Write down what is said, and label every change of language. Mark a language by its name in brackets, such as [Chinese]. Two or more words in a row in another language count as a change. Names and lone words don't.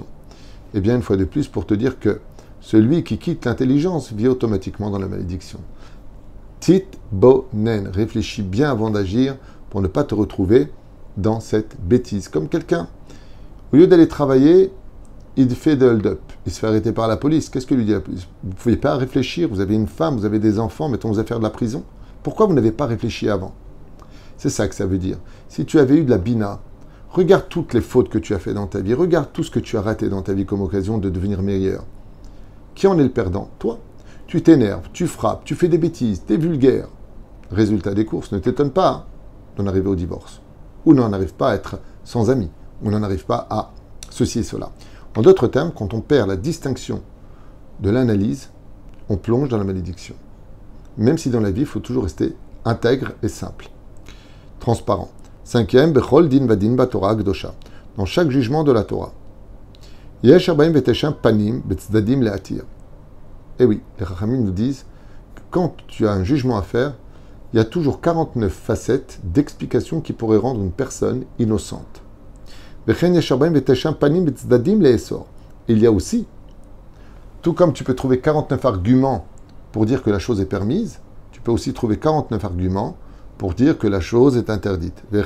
[French] Eh bien, une fois de plus, pour te dire que celui qui quitte l'intelligence vit automatiquement dans la malédiction. Tit bonen, réfléchis bien avant d'agir pour ne pas te retrouver dans cette bêtise. Comme quelqu'un, au lieu d'aller travailler, il fait de hold-up. Il se fait arrêter par la police. Qu'est-ce que lui dit la police? Vous ne pouvez pas réfléchir. Vous avez une femme, vous avez des enfants, mettons-vous à faire de la prison. Pourquoi vous n'avez pas réfléchi avant? C'est ça que ça veut dire. Si tu avais eu de la bina, regarde toutes les fautes que tu as fait dans ta vie. Regarde tout ce que tu as raté dans ta vie comme occasion de devenir meilleur. Qui en est le perdant? Toi. Tu t'énerves, tu frappes, tu fais des bêtises, tu es vulgaire. Résultat des courses, ne t'étonne pas d'en arriver au divorce. Ou n'en arrive pas à être sans amis. Ou n'en arrive pas à ceci et cela. En d'autres termes, quand on perd la distinction de l'analyse, on plonge dans la malédiction. Même si dans la vie, il faut toujours rester intègre et simple. Transparent. Cinquième, [Hebrew] בכל דין ודין בתורה הקדושה. [French] Dans chaque jugement de la Torah. [Hebrew] יש ארבעים ותשעה פנים בצדדים להתיר. [French] Eh oui, les Chachamim nous disent que quand tu as un jugement à faire, il y a toujours 49 facettes d'explications qui pourraient rendre une personne innocente. Il y a aussi, tout comme tu peux trouver 49 arguments pour dire que la chose est permise, tu peux aussi trouver 49 arguments pour dire que la chose est interdite.